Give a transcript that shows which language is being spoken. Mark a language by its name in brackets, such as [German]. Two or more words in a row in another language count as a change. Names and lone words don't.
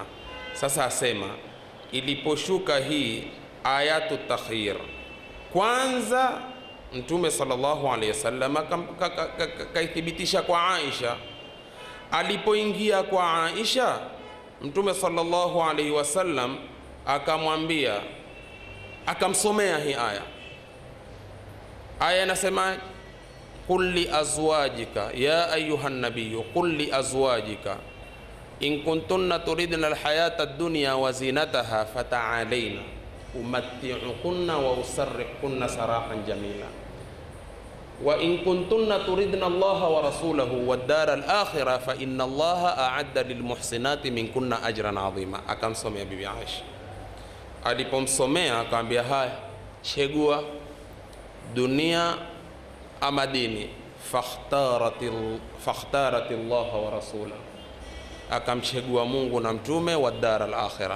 [Swahili] Sasa asema, iliposhuka hii [Arabic] آية التخيير, [Swahili] kwanza Mtume [Arabic] صلى الله عليه وسلم [Swahili] kaithibitisha kwa Aisha. Alipoingia kwa Aisha, Mtume [Arabic] صلى الله عليه وسلم [Swahili] akamwambia, akamsomea hii aya inasema, [Arabic] قل لأزواجك يا أيها النبي قل لأزواجك إن كنتن تردن الحياة الدنيا وزينتها فتعالين أمتعكن وأسرحكن سراحا جميلا وإن كنتن تردن الله ورسوله والدار الآخرة فإن الله أعد للمحسنات منكن أجرا عظيما. [Swahili] Akamsomea bibi Aisha. Alipomsomea akamwambia, haya, chagua dunia ama dini. [Arabic] فاختارت الله ورسوله, [Swahili] akamchagua Mungu na mtume, [Arabic] والدار الآخرة.